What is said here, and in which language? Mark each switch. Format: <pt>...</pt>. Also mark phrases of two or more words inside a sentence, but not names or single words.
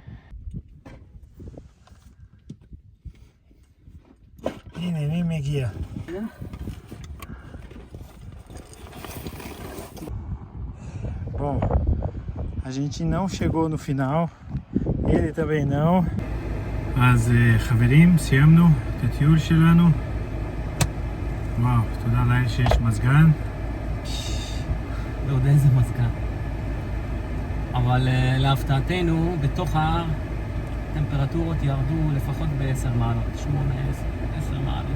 <pt>Vem me guia. Bom, a gente não chegou no final, ele também não.</pt> <he>אז חברים, סיימנו את הטיול שלנו. וואו, תודה לאל שיש מזגן. לא יודע איזה מזגן. אבל להפתעתנו, בתוך ההר, טמפרטורות ירדו לפחות ב10 מעלות, 8-10 מעלות.</he>